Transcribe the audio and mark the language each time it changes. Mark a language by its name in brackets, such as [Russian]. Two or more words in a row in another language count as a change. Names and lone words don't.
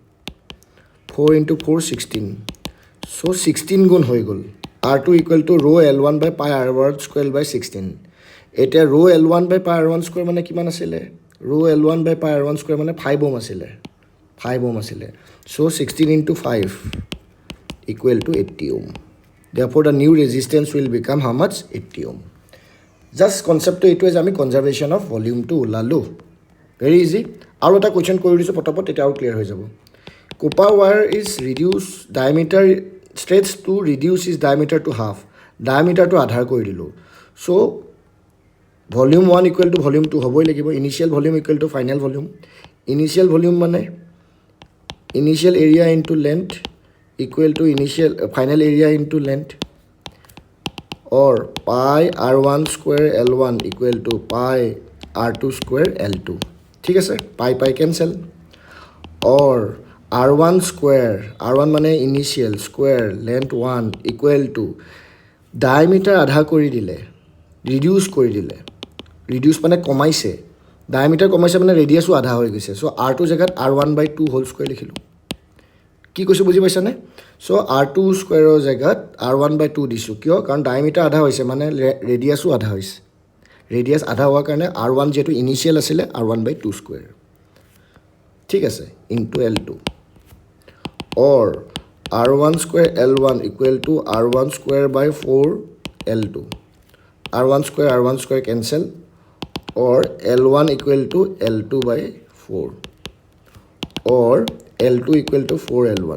[Assamese] চ' 16 গুণ হৈ গ'ল [English] R2 equal to rho L1 by pi R1 square by 16 এতিয়া rho L1 by pi R1 square [Assamese] মানে কিমান আছিলে [English] rho L1 by pi R1 square [Assamese] মানে 5 ওম আছিলে [English] so 16 × 5 equal to 80 ohm Therefore, the new resistance will become how much? 80 ohm. Just concept to it is আমি conservation of volume to ওলালো. Very easy. [Assamese] আৰু এটা question কৰি দিছোঁ পটাপট তেতিয়া আৰু clear হৈ যাব. [English] Copper wire is reduce diameter stretched to reduce its diameter to half. [Assamese] Diameter to আধাৰ কৰি দিলোঁ. [English] So volume 1 equal to volume 2 [Assamese] হ'বই লাগিব. [English] Initial volume equal to final volume. Initial volume মানে initial area into length equal to final area into length, or pi r1 square l1 equal to pi r2 square l2. [Assamese] ঠিক আছে, [English] pi cancel, or r1 square, [Assamese] r1 মানে [English] initial square length 1 equal to [Assamese] diameter আধা কৰি দিলে, reduce কৰি দিলে, reduce মানে কমাইছে, diameter কমাইছে মানে radiusও আধা হৈ গৈছে, so r2 জেগাত [English] r1/2 whole square [Assamese] লিখিলোঁ. কি কৈছোঁ বুজি পাইছানে? চ' r2 স্কুৱেৰৰ জেগাত r1/2 দিছোঁ, কিয়? কাৰণ ডায়মিটাৰ আধা হৈছে মানে ৰেডিয়াছো আধা হৈছে, ৰেডিয়াছ আধা হোৱাৰ কাৰণে r1 যিহেতু ইনিচিয়েল আছিলে r1/2 স্কুৱেৰ, ঠিক আছে, [English] into l2, or r1 square l1 equal to r1 square/4 l2, r1 square cancel, or l1 equal to l2/4, or L2 equal to 4L1.